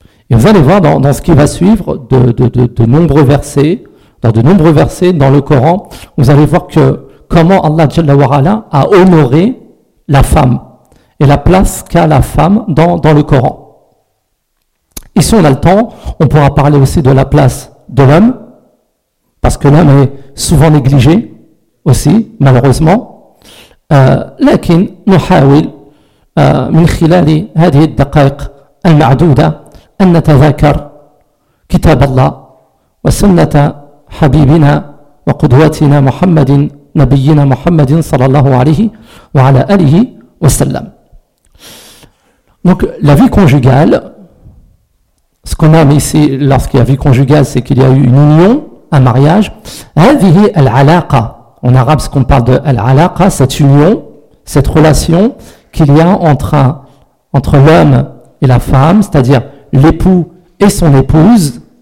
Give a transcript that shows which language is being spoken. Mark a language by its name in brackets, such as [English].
[French] Et vous allez voir dans ce qui va suivre de nombreux versets dans le Coran, vous allez voir que comment Allah Jalla wa Ala a honoré la femme et la place qu'a la femme dans le Coran. Et si on a le temps, on pourra parler aussi de la place de l'homme, parce que l'homme est souvent négligé aussi, malheureusement. [Arabic] لكن نحاول من خلال هذه الدقائق المعدودة أن نتذكر كتاب الله وسنة حبيبنا وقدوتنا محمد نبينا محمد صلى الله عليه وعلى آله وسلم. [French] Donc la vie conjugale, ce qu'on a mis ici lorsqu'il y a vie conjugale, c'est qu'il y a eu une union, un mariage. [Arabic] هذه العلاقة. [French] En arabe, ce qu'on parle de al-alaqa, cette union, cette relation qu'il y a entre l'homme et la femme, c'est-à-dire l'époux et son épouse.